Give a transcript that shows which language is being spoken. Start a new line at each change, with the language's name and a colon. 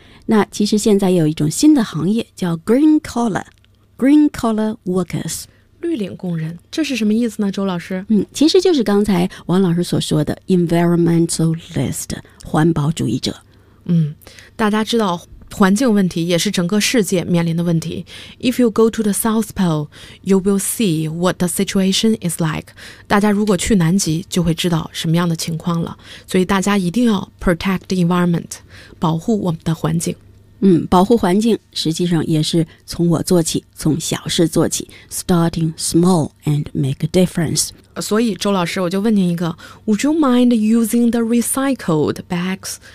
Chinese: 那其实现在也有一种新的行业叫 green collar， green collar workers，绿领工人，这是什么意思呢，周老师？其实就是刚才王老师所说的 environmentalist， 环保主义者。大家知道环境问题也是整个世界面临的问题。
English: If you go to the South Pole, you will see what the situation is like.
Chinese: 大家如果去南极就会知道什么样的情况了。所以大家一定要
English: protect the environment,
Chinese: 保护我们的环境。保护环境实际上也是从我做起，从小事做起，
English: starting small and make a difference.
Chinese: 所以周老师我就问您一个，
English: Would you mind using the recycled bags?